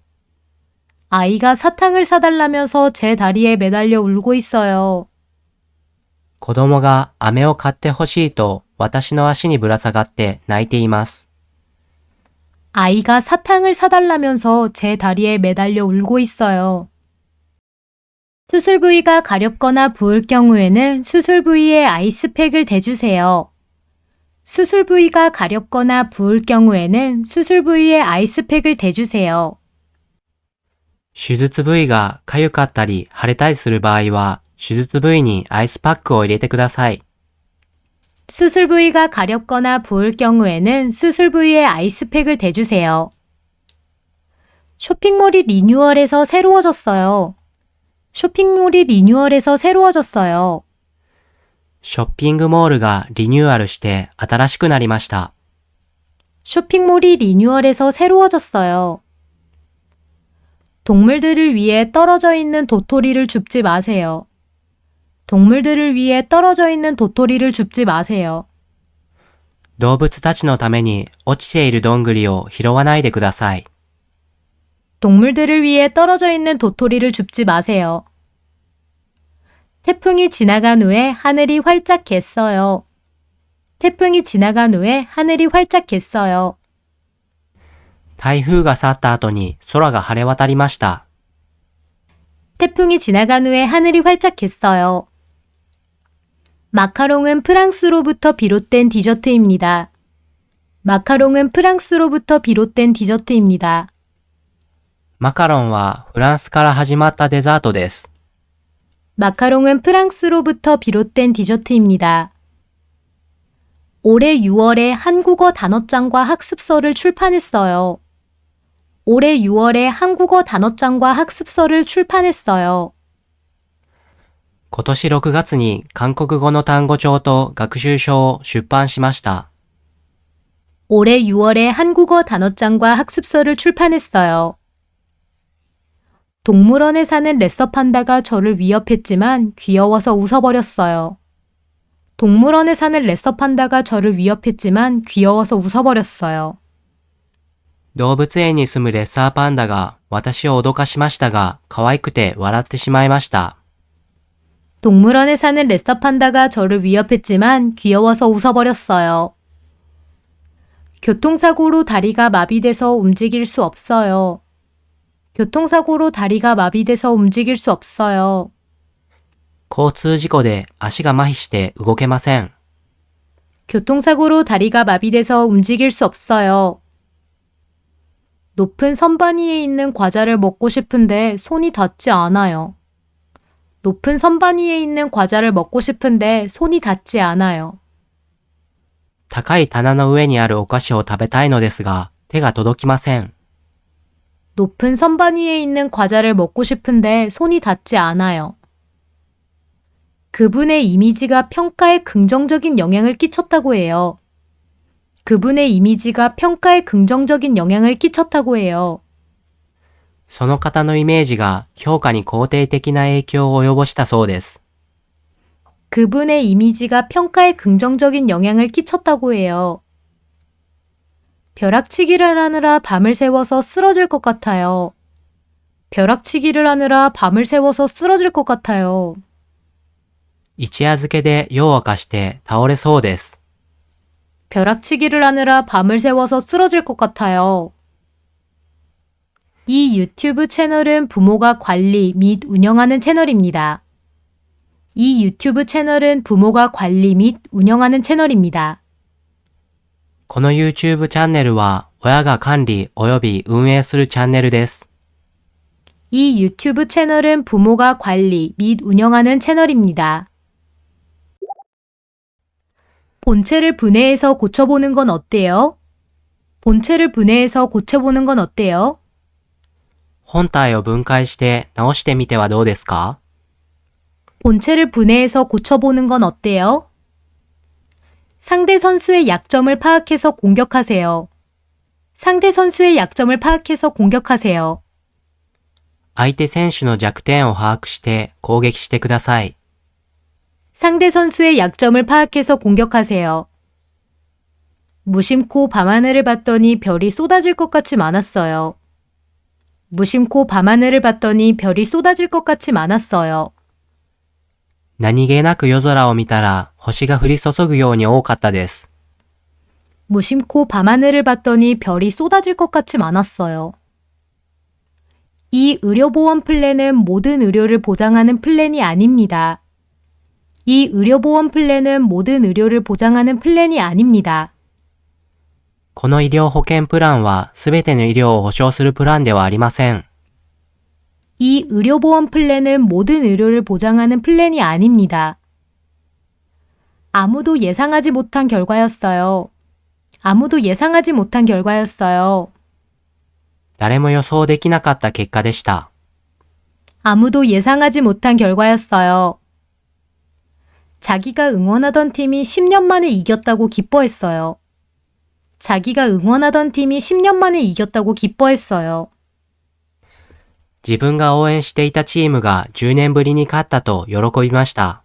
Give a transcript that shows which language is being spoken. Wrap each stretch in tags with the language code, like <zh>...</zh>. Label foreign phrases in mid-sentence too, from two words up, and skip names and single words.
<ko>아이가 사탕을 사달라면서 제 다리에 매달려 울고 있어요.</ko> <ja>子供が飴を買ってほしいと私の足にぶら下がって泣いています。</ja> <ko>아이가 사탕을 사달라면서 제 다리에 매달려 울고 있어요. 수술 부위가 가렵거나 부을 경우에는 수술 부위에 아이스팩을 대주세요. 수술 부위가 가렵거나 부을 경우에는 수술 부위에 아이스팩을 대주세요.</ko> <ja>手術部位が痒かったり腫れたりする場合は、手術部位にアイスパックを入れてください。</ja> <ko>수술 부위가 가렵거나 부을 경우에는 수술 부위에 아이스팩을 대주세요. 쇼핑몰이 리뉴얼해서 새로워졌어요. 쇼핑몰이 리뉴얼해서 새로워졌어요.</ko> <ja>ショッピングモールがリニューアルして新しくなりました。</ja> <ko>쇼핑몰이 리뉴얼해서 새로워졌어요. 동물들을 위해 떨어져 있는 도토리를 줍지 마세요. 동물들을 위해 떨어져 있는 도토리를 줍지 마세요.</ko> <ja>動物たちのために落ちているどんぐりを拾わないでください。</ja> <ko>동물들을 위해 떨어져 있는 도토리를 줍지 마세요. 태풍이 지나간 후에 하늘이 활짝 갰어요. 태풍이 지나간 후에 하늘이 활짝 갰어요.</ko> <ja>台風が去った後に空が晴れ渡りました。</ja> <ko>태풍이 지나간 후에 하늘이 활짝 갰어요. 마카롱은 프랑스로부터 비롯된 디저트입니다. 마카롱은 프랑스로부터 비롯된 디저트입니다.</ko> <ja>マカロンはフランスから始まったデザートです。</ja> <ko>마카롱은 프랑스로부터 비롯된 디저트입니다. 올해 6월에 한국어 단어장과 학습서를 출판했어요. 올해 6월에 한국어 단어장과 학습서를 출판했어요.</ko> <ja>今年6月に韓国語の単語帳と学習書を出版しました。</ja> <ko>올해 6월에 한국어 단어장과 학습서를 출판했어요. 동물원에 사는 레서 판다가 저를 위협했지만 귀여워서 웃어버렸어요. 동물원에 사는 레서 판다가 저를 위협했지만 귀여워서 웃어버렸어요.</ko> <ja>動物園に住むレッサーパンダが私を脅かしましたが、可愛くて笑ってしまいました。</ja> <ko>동물원에 사는 레서 판다가 저를 위협했지만 귀여워서 웃어버렸어요. 교통사고로 다리가 마비돼서 움직일 수 없어요. 교통사고로 다리가 마비돼서 움직일 수 없어요.</ko> <ja>交通事故で足が麻痺して動けません。</ja> <ko>교통사고로 다리가 마비돼서 움직일 수 없어요. 높은 선반 위에 있는 과자를 먹고 싶은데 손이 닿지 않아요. 높은 선반 위에 있는 과자를 먹고 싶은데 손이 닿지 않아요.</ko> <ja>高い棚の上にあるお菓子を食べたいのですが、手が届きません。</ja> <ko>높은 선반 위에 있는 과자를 먹고 싶은데 손이 닿지 않아요. 그분의 이미지가 평가에 긍정적인 영향을 끼쳤다고 해요. 그분의 이미지가 평가에 긍정적인 영향을 끼쳤다고 해요.</ko> <ja>その方のイメージが評価に肯定的な影響を及ぼしたそうです。</ja> <ko>그분의 이미지가 평가에 긍정적인 영향을 끼쳤다고 해요. 벼락치기를 하느라 밤을 새워서 쓰러질 것 같아요. 벼락치기를 하느라 밤을 새워서 쓰러질 것 같아요.</ko> <ja>一夜漬けで夜を明かして倒れそうです。</ja> <ko>벼락치기를 하느라 밤을 새워서 쓰러질 것 같아요. 이 유튜브 채널은 부모가 관리 및 운영하는 채널입니다. 이 유튜브 채널은 부모가 관리 및 운영하는 채널입니다.</ko> <ja>この YouTube チャンネルは親が管理及び運営するチャンネルです。</ja> <ko>이 유튜브 채널은 부모가 관리 및 운영하는 채널입니다. 본체를 분해해서 고쳐보는 건 어때요? 본체를 분해해서 고쳐보는 건 어때요?</ko> <ja>本体を分解して直してみてはどうですか？</ja> <ko>본체를 분해해서 고쳐보는 건 어때요? 상대 선수의 약점을 파악해서 공격하세요. 상대 선수의 약점을 파악해서 공격하세요.</ko> <ja>相手選手の弱点を把握して攻撃してください。</ja> <ko>상대 선수의 약점을 파악해서 공격하세요. 무심코 밤하늘을 봤더니 별이 쏟아질 것 같이 많았어요. 무심코 밤하늘을 봤더니 별이 쏟아질 것 같이 많았어요.</ko> <ja>何気なく夜空を見たら星が降り注ぐように多かったです。</ja> <ko>무심코 밤하늘을 봤더니 별이 쏟아질 것 같이 많았어요. 이 의료보험 플랜은 모든 의료를 보장하는 플랜이 아닙니다. 이 의료보험 플랜은 모든 의료를 보장하는 플랜이 아닙니다.</ko> <ja>この医療保険プランはすべての医療を保障するプランではありません。</ja> <ko>이 의료보험 플랜은 모든 의료를 보장하는 플랜이 아닙니다. 아무도 예상하지 못한 결과였어요. 아무도 예상하지 못한 결과였어요.</ko> <ja>誰も予想できなかった結果でした。</ja> <ko>아무도 예상하지 못한 결과였어요. 자기가 응원하던 팀이 10년 만에 이겼다고 기뻐했어요. 자기가 응원하던 팀이 10년 만에 이겼다고 기뻐했어요.</ko> <ja>自分が応援していたチームが10年ぶりに勝ったと喜びました。</ja>